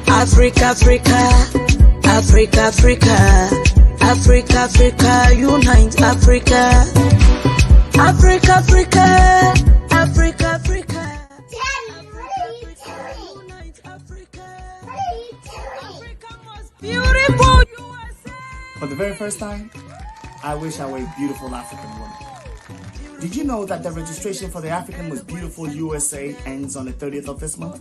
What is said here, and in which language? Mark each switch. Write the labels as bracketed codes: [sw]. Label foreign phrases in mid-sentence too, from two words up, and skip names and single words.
[en] Africa, Africa, Africa, Africa, Africa, Africa, unite Africa, Africa, Africa, Africa, Africa. Beautiful USA. For the very first time, I wish I were a beautiful African woman. Did you know that the registration for the African Most Beautiful USA ends on the 30th of this month?